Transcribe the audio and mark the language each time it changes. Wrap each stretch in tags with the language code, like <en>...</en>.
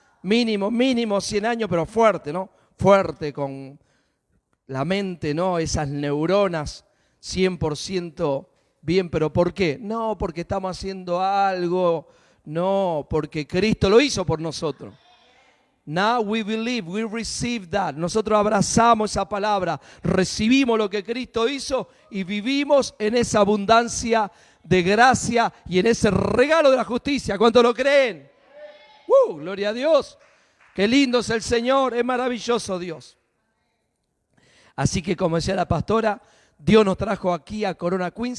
<es>Mínimo 100 años, pero fuerte, ¿no? Fuerte con la mente, ¿no? Esas neuronas 100% bien, pero ¿por qué? No, porque estamos haciendo algo, no, porque Cristo lo hizo por nosotros.</es> <en>Now we believe, we receive that.</en> <es>Nosotros abrazamos esa palabra, recibimos lo que Cristo hizo y vivimos en esa abundancia de gracia y en ese regalo de la justicia. ¿Cuántos lo creen? Gloria a Dios. Qué lindo es el Señor, es maravilloso Dios. Así que como decía la pastora, Dios nos trajo aquí a Corona Queens.</es>